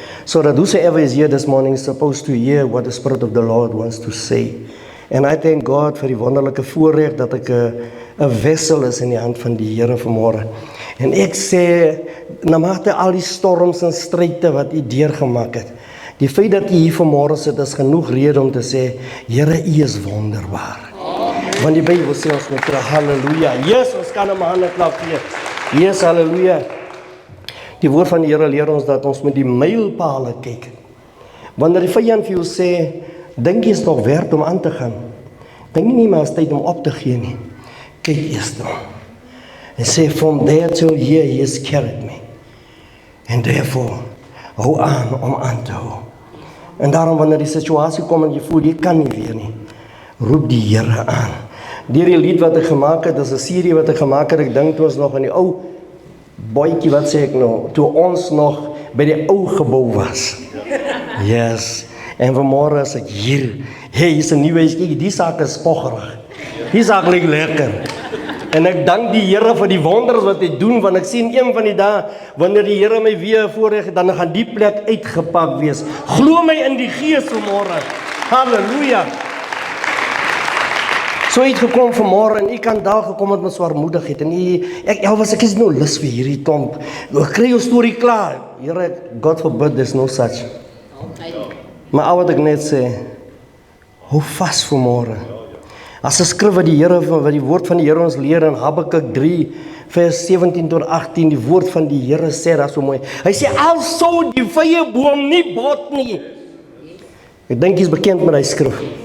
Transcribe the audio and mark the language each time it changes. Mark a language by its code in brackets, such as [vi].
[en] So that whosoever is here this morning is supposed to hear what the Spirit of the Lord wants to say. And I thank God [af] vir die wonderlike voorreg dat ek 'n wessel is in die hand van die Here vanmôre. En ek sê, na mate al die storms en stryde wat u deurgemaak het, die feit dat u hier vanmôre sit is genoeg rede om te sê, Here, u is wonderbaar. Amen. Want die Bybel sê ons moet halleluja. Yes, ons kan 'n hande klap gee. Yes, halleluja. Die woord van die Here leer ons dat ons met die mylpale kyk. Wanneer die vyand vir jou sê, dink jy is nog werd om aan te gaan? Dink nie maar is tyd om op te gee nie. Kyk eers dan. En sê, [en] from there till here he has carried me. And therefore, [af] hou aan te hou. En daarom wanneer die situasie kom en jy voel, jy kan nie weer nie, roep die Here aan. Deur die lied wat ek gemaak het, dis 'n serie wat ek gemaak het, ek dink toe ons nog in die ou bootjie, wat sê ek nou, toe ons nog by die ou gebou was. Yes. En vanmôre is ek hier. Hey, is 'n nuwe huis. Kyk, die saak is spoggerig. Die saak lyk lekker. En ek dank die Here vir die wonders wat hy doen, want ek sien een van die dae, wanneer die Here my weer voorreg het, dan gaan die plek uitgepak wees. Glo my in die gees vanmôre. Halleluja. So het gekom vanmôre en u kan daar gekom het met swaarmoedigheid en ek is nou lus vir hierdie klomp. Ek kry jou storie klaar. [en] Here, God forbid, there's no such. [af] Maar al wat ek net sê, hou vas vanmôre. As 'n skrif wat die woord van die Here ons leer in Habakuk 3 vers 17 tot 18, die woord van die Here sê daar so mooi. Hy sê, al sou die vyeboom nie bot nie. Ek dink jy's bekend met die skrif.